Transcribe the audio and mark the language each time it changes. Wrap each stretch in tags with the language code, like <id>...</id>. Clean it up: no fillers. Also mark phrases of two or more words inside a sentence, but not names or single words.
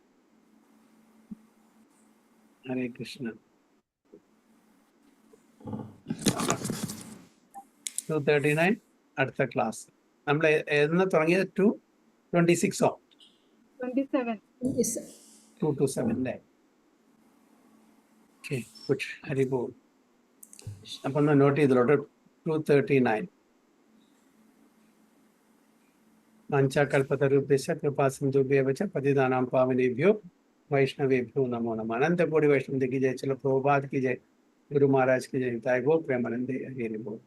<ml>ഹരേ കൃഷ്ണ. 239 അടുത്ത ക്ലാസ്. നമ്മൾ എന്ന് തുടങ്ങിയത് 226 227 അല്ലേ?</ml> <en>Okay, good.</en> <ml>ഹരി ബോൾ. അപ്പൊ ഒന്ന് നോട്ട് ചെയ്തോട്ടെ. 239.</ml> <sa>വാഞ്ചാകൽപതരുഭ്യശ്ച കൃപാസിന്ധുഭ്യവ ച പതിതാനാം പാവനേഭ്യോ वैष्णवेभ्यो नमो नमः।</sa> <hi>अनंत कोटि वैष्णव की जय। चलो प्रभुपाद की जय, गुरु महाराज की जय।</hi> <bn>তাই গো প্রেমানন্দে হরি বোল।</bn>